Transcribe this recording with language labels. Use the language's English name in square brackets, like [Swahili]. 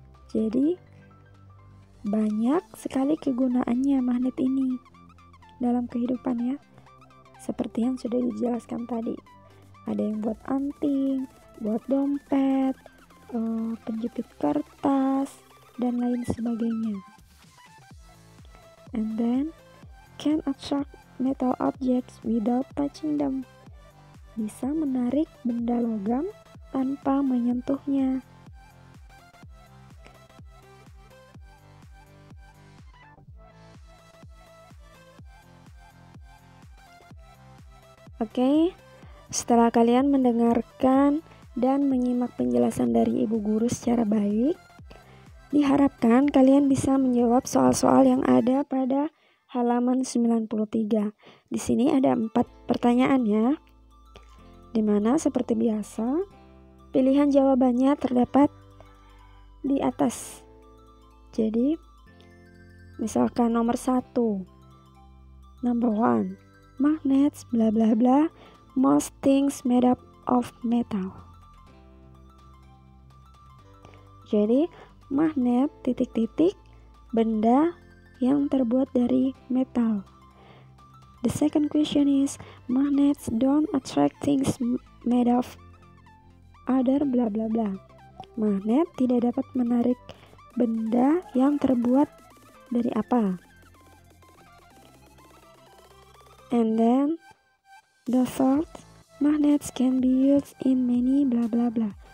[Indonesian] Jadi, banyak sekali kegunaannya magnet ini dalam kehidupan ya. Seperti yang sudah dijelaskan tadi. Ada yang buat anting, buat dompet, penjepit kertas, dan lain sebagainya. [English] And then, can attract metal objects without touching them. [Indonesian] Bisa menarik benda logam tanpa menyentuhnya. Oke, setelah kalian mendengarkan dan menyimak penjelasan dari Ibu Guru secara baik, diharapkan kalian bisa menjawab soal-soal yang ada pada halaman 93. Di sini ada 4 pertanyaan ya, dimana seperti biasa, pilihan jawabannya terdapat di atas. Jadi, misalkan nomor 1, [English] number 1. Magnets bla bla bla, most things made up of metal. [Indonesian] Jadi magnet titik-titik benda yang terbuat dari metal. [English] The second question is, magnets don't attract things made of other bla bla bla. [Indonesian] Magnet tidak dapat menarik benda yang terbuat dari apa? [English] And then the third, magnets can be used in many bla bla bla.